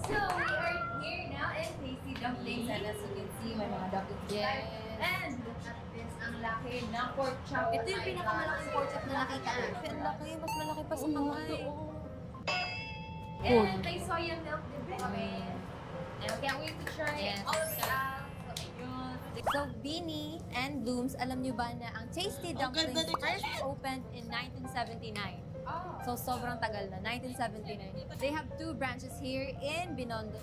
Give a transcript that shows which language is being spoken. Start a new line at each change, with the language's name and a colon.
English: So, we are here now in Tasty Dumplings and as you can see,
Filipino: may mga dumplings tayo.
English: And look at this,
Filipino: ang laki ng pork chop. Ito yung pinakamalaking pork chop na nakita ko. Ang laki, mas malaki pa sa kamay. And may soya milk din kami.
English: And I can't wait to try all of it out.
Filipino: So, ayun. So, Bini and Blooms, alam nyo ba na ang Tasty Dumplings
English: first opened in 1979?
Filipino: So, sobrang tagal na, 1979.
English: They have two branches here in Binondo.